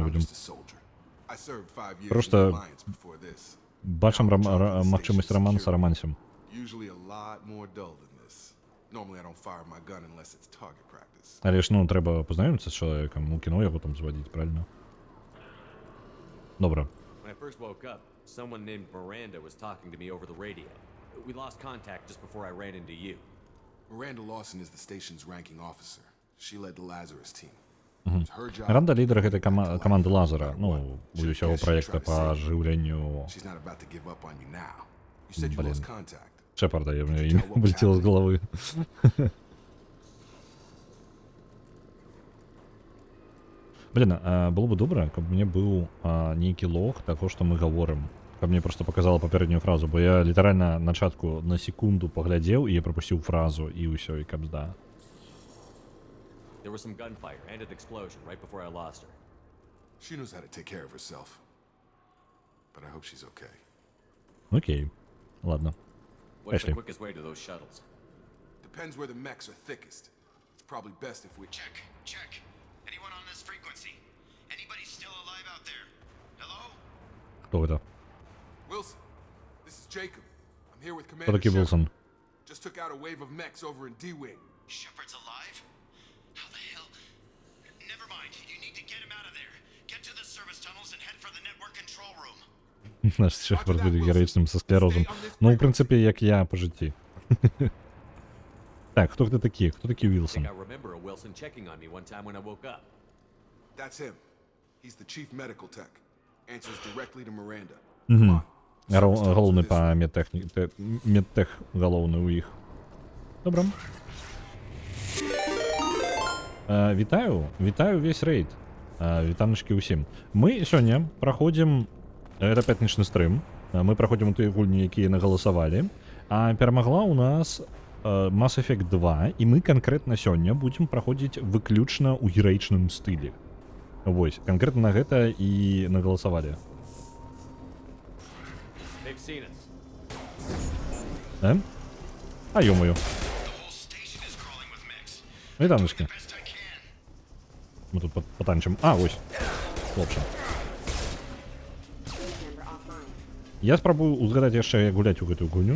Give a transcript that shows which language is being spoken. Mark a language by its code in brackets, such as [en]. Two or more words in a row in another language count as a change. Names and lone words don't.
[en] I'm [be] будзем. [en] just a soldier. I served 5 years in [be] Просто [en] the Alliance before this. [be] бачым магчымасць раманса рамансем. [en] Usually a lot more dull than this. Normally I don't fire my gun unless it's target practice. [be] Але ж, ну, трэба пазнаёміцца з чалавекам, у кіно яго там звадзіць, правильно? Добра. [en] When I first woke up, someone named Miranda was talking to me over the radio. We lost contact just before I ran into you. Miranda Lawson is the station's ranking officer. She led the Lazarus team. It was her job. [be] Міранда лідар гэтай каманды Лазара, ну, у усяго праекта па ажыўленню [en] She's not about to give up on you now. You said you lost contact. [be] Шепарда, я мне імя [ru] вылетело з головы. Блин, было бы [be] добра, каб мне быў нейкі лог таго, што мы гаворым. Каб мне [ru] просто показала [be] папярэднюю фразу, бо я літаральна начатку на секунду паглядзеў і я прапусціў фразу і ўсё, і кабзда. [en] There was some gunfire and an explosion right before I lost her. She knows how to take care of herself. But I hope she's okay. [ru] Окей, ладно. [en] What's the Ashley. quickest way to those shuttles? Depends where the mechs are thickest. It's probably best if we Check. Anyone on this frequency? Anybody still alive out there? Hello? [be] Хто гэта? [en] Wilson, this is Jacob. I'm here with [be] Хто [en] Commander [be] такі [en] Shepard. [be] Вілсон? [en] Just took out a wave of mechs over in D-Wing. Shepard's alive? How the hell? Never mind. You need to get him out of there. Get to the service tunnels and head for the network control room. [uk] Наш Шепард буде героїчним со склерозом. Ну, в принципі, як я по житті. Так, хто ти такі? Хто такий [en] I [uk] Вілсон? [en] think I remember a Wilson checking on me one time when I woke up. That's him. He's the chief medical tech. Answers directly to Miranda. Угу. [uk] Головний по медтех головний у їх. Добре. Вітаю весь рейд. Вітаночки усім. Ми сьогодні проходимо, це п'ятничний стрим, ми проходимо ті гульні, які наголосували, а перемогла у нас Mass Effect 2, і ми конкретно сьогодні будемо проходити виключно у героїчному стилі. Ось, конкретно на гэта і наголосували. [en] They've seen us. [ru] А ё-моё. Вітаночки. [uk] Ми тут потанчимо. А, ось. Хлопче. [be] Я спробую узгадати яшчэ, як гуляць у гэтую гульню.